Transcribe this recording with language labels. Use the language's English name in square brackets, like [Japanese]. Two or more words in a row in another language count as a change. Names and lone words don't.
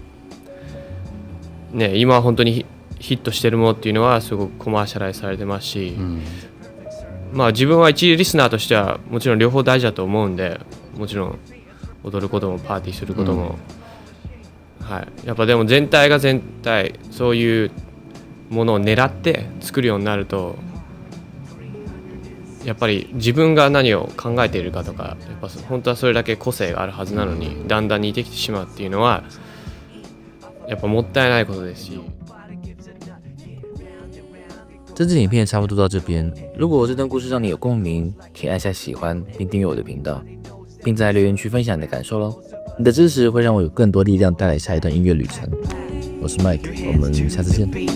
[Japanese] ね、今本当にヒットしてるものっていうのはすごくコマーシャライズされてますし、自分は一リスナーとしてはもちろん両方大事だと思うんで、もちろん踊ることもパーティーすることも、やっぱでも全体が全体そういうものを狙って作るようになると、やっぱり自分が何を考えているかとか、やっぱ本当はそれだけ個性があるはずなのに、だんだん似てきてしまうっていうのはやっぱもったいないことですし。 [Chinese] 这支影片差不多到这边，如果这段故事让你有共鸣，请按下喜欢并订阅我的频道，并在留言区分享你的感受咯。你的支持会让我有更多力量带来下一段音乐旅程。我是 Mike， 我们下次见。